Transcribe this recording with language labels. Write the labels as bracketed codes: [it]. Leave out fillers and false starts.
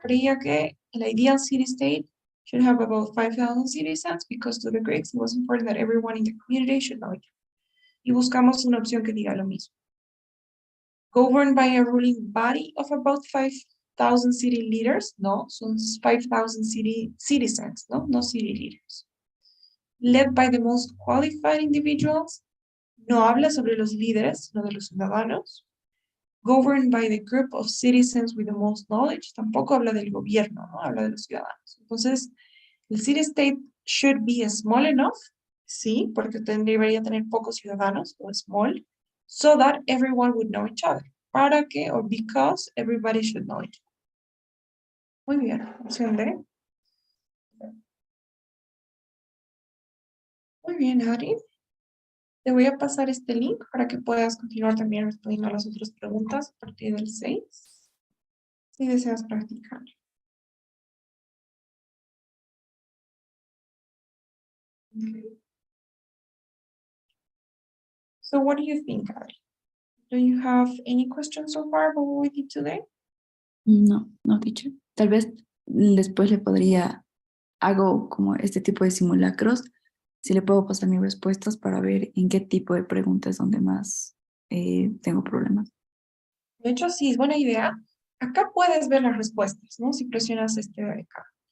[es] Creía que el [en] ideal city state should have about 5,000 citizens because to the Greeks it was important that everyone in the community should know each other. [es] Y buscamos una opción que diga lo mismo. [en] Governed by a ruling body of about 5,000 city leaders, [es] no, son [en] 5,000 citizens, no, no city leaders. Led by the most qualified individuals, [es] no habla sobre los líderes, sino de los ciudadanos. [en] Governed by the group of citizens with the most knowledge, [es] tampoco habla del gobierno, ¿no? Habla de los ciudadanos. Entonces, el [en] city state should be small enough, [es] sí, porque debería tener pocos ciudadanos, o [en] small, so that everyone would know each other. [es] Para que, [en] or because, everybody should know each other. [es] Muy bien, opción D. Muy bien, Ari. Te voy a pasar este link para que puedas continuar también respondiendo a las otras preguntas a partir del 6, si deseas practicar. [en] Okay. So what do you think, Ari? Do you have any questions so far about what we did today? No, no, teacher. [es] Tal vez después le podría, hago como este tipo de simulacros, si le puedo pasar mis respuestas para ver en qué tipo de preguntas es donde más tengo problemas. De hecho, sí, es buena idea. Acá puedes ver las respuestas, ¿no? Si presionas este de acá.